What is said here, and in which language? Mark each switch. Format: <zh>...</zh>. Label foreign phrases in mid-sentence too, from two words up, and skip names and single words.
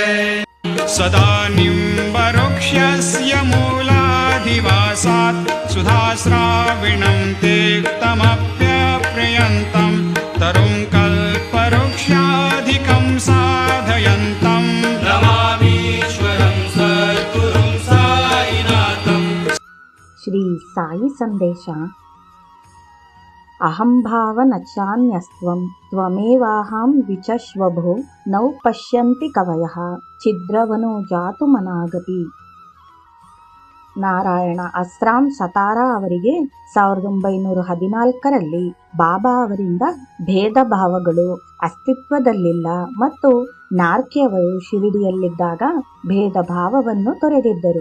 <sa>सदा निम्बवृक्षस्य मूलाधिवासात् सुधाश्राविणं तेक्तमप्यप्रियन्तं तरुं कल्पवृक्षाधिकं साधयन्तं नमामीश्वरं सद्गुरुं साईनाथं।</sa> <kn>ಶ್ರೀ ಸಾಯಿ ಸಂದೇಶ.</kn> <sa>ಅಹಂ ಭಾವ ನಚಾನ್ಯಸ್ತ್ವಂ ತ್ವಮೇವಾಹಂ ವಿಚಶ್ವಭೋ ನೌ ಪಶ್ಯಂತಿ ಕವಯಃ ಛಿದ್ರವನು ಜಾತು ಮನಾಗಪಿ.</sa> <kn>ನಾರಾಯಣ ಅಸ್ರಾಂ ಸತಾರಾ ಅವರಿಗೆ 1914ರಲ್ಲಿ ಬಾಬಾ ಅವರಿಂದ ಭೇದ ಭಾವಗಳು ಅಸ್ತಿತ್ವದಲ್ಲಿಲ್ಲ ಮತ್ತು ನಾರ್ಕಿಯವರು ಶಿರಡಿಯಲ್ಲಿದ್ದಾಗ ಭೇದ ಭಾವವನ್ನು ತೊರೆದಿದ್ದರು.</kn>